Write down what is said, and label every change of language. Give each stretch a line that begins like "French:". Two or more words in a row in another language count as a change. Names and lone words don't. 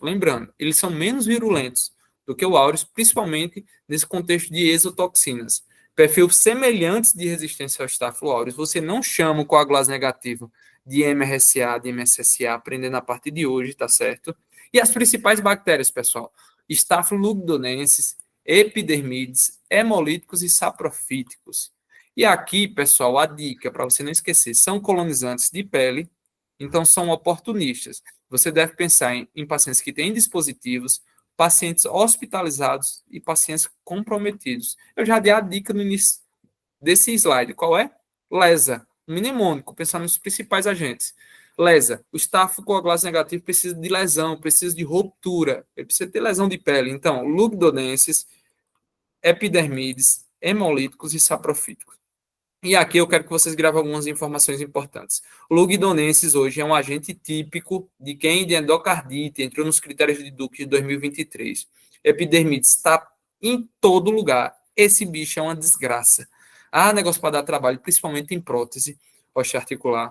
Portuguese: Lembrando, eles são menos virulentos do que o aureus, principalmente nesse contexto de exotoxinas. Perfil semelhantes de resistência ao Staphylo aureus, você não chama o coagulase negativo de MRSA, de MSSA, aprendendo a partir de hoje, tá certo? E as principais bactérias, pessoal, Staphylococcus, epidermides, hemolíticos e saprofíticos. E aqui, pessoal, a dica para você não esquecer, são colonizantes de pele, então são oportunistas. Você deve pensar em pacientes que têm dispositivos, pacientes hospitalizados e pacientes comprometidos. Eu já dei a dica no início desse slide. Qual é? Lesa, mnemônico, pensar nos principais agentes. Lesa, o estafilocoagulase negativo precisa de lesão, precisa de ruptura, ele precisa ter lesão de pele. Então, lugdonenses, epidermides, hemolíticos e saprofíticos. E aqui eu quero que vocês gravem algumas informações importantes. O Lugdunensis hoje é um agente típico de quem de endocardite entrou nos critérios de Duke de 2023. Epidermite está em todo lugar. Esse bicho é uma desgraça. Há negócio para dar trabalho, principalmente em prótese osteoarticular.